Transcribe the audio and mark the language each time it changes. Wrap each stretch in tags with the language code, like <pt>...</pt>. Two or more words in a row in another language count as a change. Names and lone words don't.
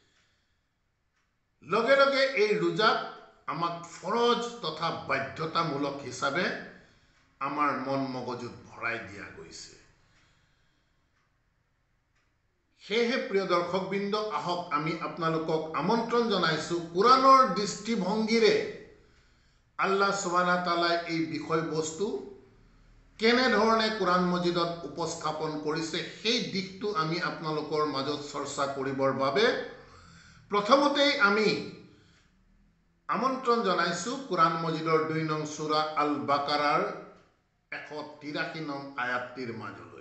<as>লগে লগে এই ৰোজাক আমাক ফৰজ তথা বাধ্যতামূলক হিচাপে আমাৰ মন মগজুত ভৰাই দিয়া গৈছে। সেয়েহে প্ৰিয় দৰ্শকবৃন্দ, আহক আমি আপোনালোকক আমন্ত্ৰণ জনাইছোঁ কোৰআনৰ দৃষ্টিভংগীৰে আল্লাহ</as> <ar>سبحانه وتعالى</ar> <as>এই বিষয়বস্তু কেনেধৰণে কোৰআন মজিদত উপস্থাপন কৰিছে সেই দিশটো আমি আপোনালোকৰ মাজত চৰ্চা কৰিবৰ বাবে প্ৰথমতেই আমি আমন্ত্ৰণ জনাইছোঁ কোৰআন মজিদৰ 2 নং সূৰা আল বাকাৰাৰ 183 নং আয়াতটিৰ মাজলৈ।</as>